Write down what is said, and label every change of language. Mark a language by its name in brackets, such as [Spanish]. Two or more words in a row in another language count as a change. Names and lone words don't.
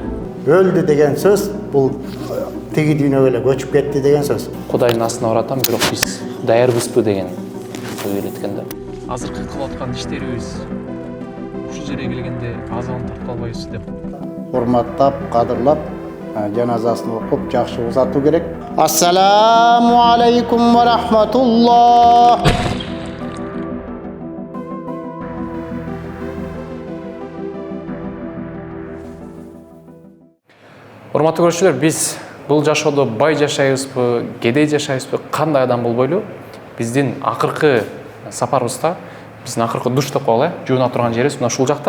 [Kyrgyz] Өлдү деген сөз бул тиги дүйнөгө эле көчүп кетти деген сөз. Кудайдын астына баратам, бирок биз даярбызбы деген ойлоткон да. Азыркы кылып аткан иштерибиз ушул жерге келгенде азабын тартып албайбыз деп. Урматтап, кадырлап, жаназасын окуп, жакшы узатуу керек. [Arabic] السلام عليكم ورحمة الله. [Kyrgyz] Урматтуу көрүүчүлөр, биз бул жашоодо бай жашайбызбы, кедей жашайбызбы, кандай адам болбойлу? Биздин акыркы сапарыбызда, биздин акыркы душ деп коелу, жууна турган жерибиз мына ушул жакта.